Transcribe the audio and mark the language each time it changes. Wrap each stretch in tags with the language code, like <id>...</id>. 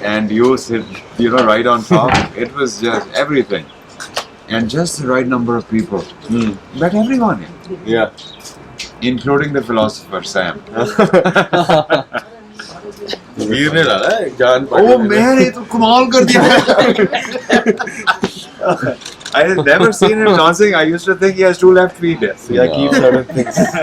<en>And you sit, right on top. It was just everything, and just the right number of people. Met everyone. Yeah. including the philosopher Sam.</en> <hi>वीर ने डाला है जान</hi> <en>Oh man,</en> <hi>ये तो कमाल कर दिया.</hi> <en>I had never seen him dancing. I used to think he has 2 left feet. Yeah, keep certain things.</en>